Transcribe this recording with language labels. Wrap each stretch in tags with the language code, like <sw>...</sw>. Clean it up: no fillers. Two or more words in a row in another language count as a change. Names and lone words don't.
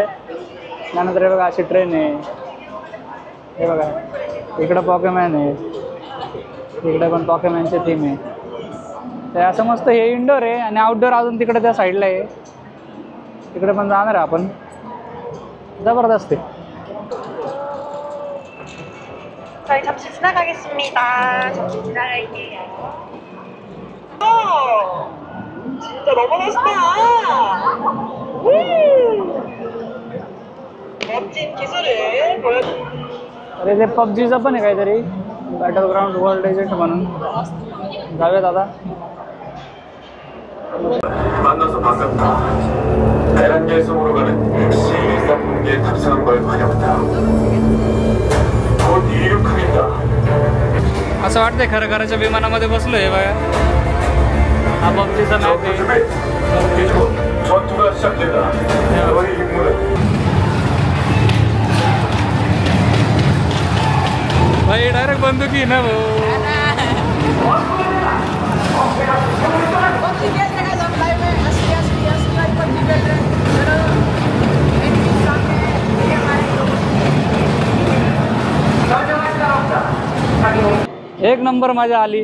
<mr>त्यानंतर हे बघा अशी ट्रेन आहे, हे बघा इकडं पॉकेमॉन आहे, इकडे पण पॉकेमॉनचे थीम आहे। तर असं मस्त हे इंडोर आहे आणि आउटडोर अजून तिकडे त्या साईडला आहे, तिकडे पण जाणार आहे आपण। जबरदस्त आहे।</mr> <ko>저희 잠시 지나가겠습니다. 잠시 지나갈게요. 진짜 너무 멋있다. 멋진 기술을 보여.</ko> <mr>अरे ते पबजीचं पण आहे काहीतरी, बॅटल ग्राउंड वर्ल्ड एजंट म्हणून। जाऊया दादा।</mr> <ko>만나서 반갑다. 에란겔 섬으로 가는 C-130기에 탑승한 걸 환영한다. 곧 이륙하겠다.</ko> <mr>असं वाटतंय खरं खरंच्या विमानामध्ये बसलोय बघा। हा पबजीचा मॅप आहे।</mr> <ko>전투가 시작된다. 너의 임무는</ko> <mr>भाई डायरेक्ट बंदुकी ना भाऊ। एक नंबर मजा आली।</mr>